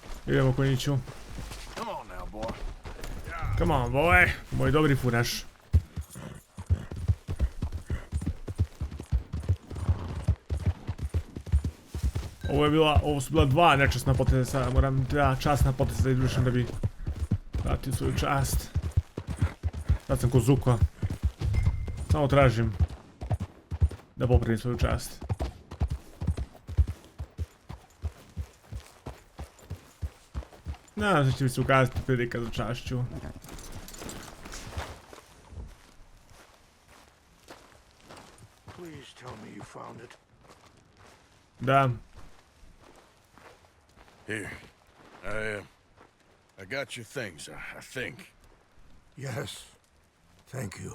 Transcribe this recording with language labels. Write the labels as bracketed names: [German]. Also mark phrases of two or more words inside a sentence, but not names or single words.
[Serbian] Idemo konjiću. [English] Come on now, boy. Come on, boy. [Serbian] Moj dobri furaš. Ovo su bila dva nečasna poteza, sada moram dva časna poteza da izvršim da bi vratio svoju čast. Sad sam ko Zuko. Samo tražim da popravim svoju čast. Nadam se će mi se ukazati prilika za čašću. [English] Please tell me you found it. [Serbian] Da. [English] Here. I got your things, I think. Yes. Thank you.